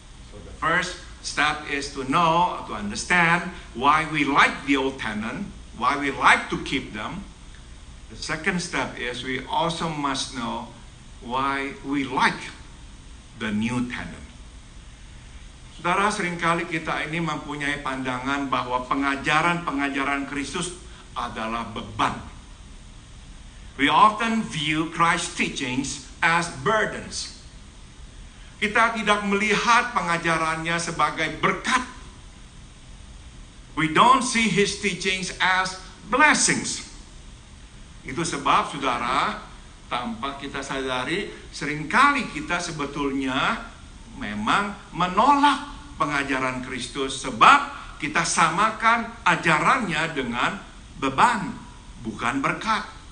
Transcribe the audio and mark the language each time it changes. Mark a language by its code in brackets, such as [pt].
[en] So the first step is to know, to understand why we like the old tenant, why we like to keep them. The second step is we also must know why we like the new tenant. [id] Saudara, seringkali kita ini mempunyai pandangan bahwa pengajaran-pengajaran Kristus adalah beban. [en] We often view Christ's teachings as burdens. [id] Kita tidak melihat pengajarannya sebagai berkat. [en] We don't see His teachings as blessings. [id] Itu sebab, saudara, tanpa kita sadari, seringkali kita sebetulnya memang menolak pengajaran Kristus sebab kita samakan ajarannya dengan beban, bukan berkat.